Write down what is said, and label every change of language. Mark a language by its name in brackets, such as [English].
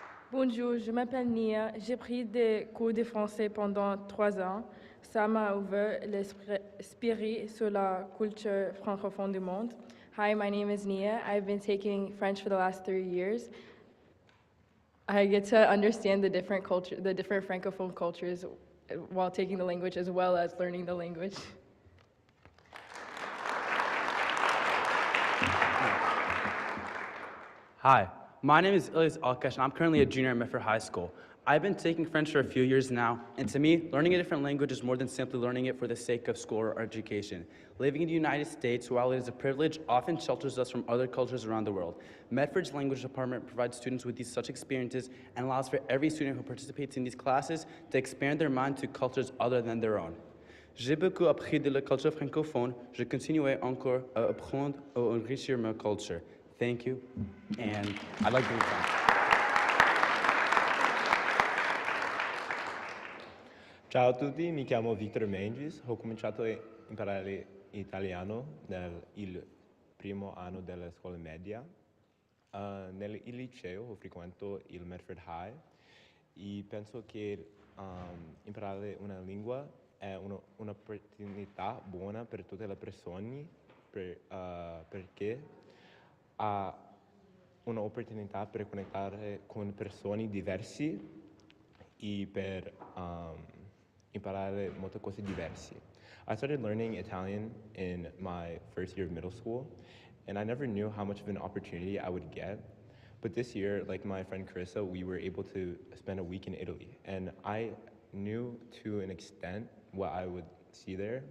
[French] Bonjour, je m'appelle Nia. J'ai pris des cours de français pendant 3 ans. Ça m'a ouvert l'esprit sur la culture francophone du monde. [English] Hi, my name is Nia. I've been taking French for the last 3 years. I get to understand the different francophone cultures while taking the language as well as learning the language. Hi, my name is Ilyas Alkash, and I'm currently a junior at Medford High School. I've been taking French for a few years now, and to me, learning a different language is more than simply learning it for the sake of school or education. Living in the United States, while it is a privilege, often shelters us from other cultures around the world. Medford's language department provides students with these such experiences and allows for every student who participates in these classes to expand their mind to cultures other than their own. [French] J'ai beaucoup appris de la culture francophone. Je continuerai encore à apprendre et enrichir ma culture. [English] Thank you, and I'd like to move on. [Italian] Ciao a tutti, mi chiamo Victor Menges, ho cominciato a imparare italiano nel primo anno della scuola media. Nel liceo frequento il Medford High e penso che imparare una lingua è un'opportunità buona per tutte le persone perché ha un'opportunità per connettare con persone diverse e per imparare molte cose diverse. [English] I started learning Italian in my first year of middle school, and I never knew how much of an opportunity I would get. But this year, like my friend Carissa, we were able to spend a week in Italy, and I knew to an extent what I would see there.